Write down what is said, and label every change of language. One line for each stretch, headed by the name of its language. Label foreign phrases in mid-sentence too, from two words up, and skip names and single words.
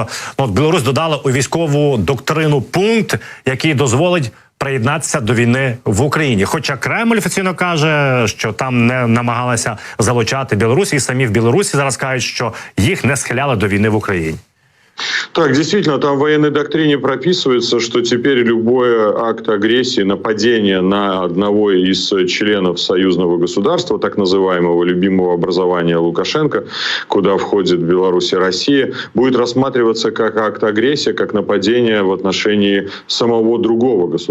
Ukrainian: От Білорусь додала у військову доктрину пункт, який дозволить приєднатися до війни в Україні. Хоча Кремль офіційно каже, що там не намагалися залучати Білорусь, і самі в Білорусі зараз кажуть, що їх не схиляли до війни в Україні. Так,
Russian: действительно, там в военной доктрине прописывается, что теперь любой акт агрессии, нападение на одного из членов союзного государства, так называемого любимого образования Лукашенко, куда входит Беларусь и Россия, будет рассматриваться как акт агрессии, как нападение в отношении самого другого государства.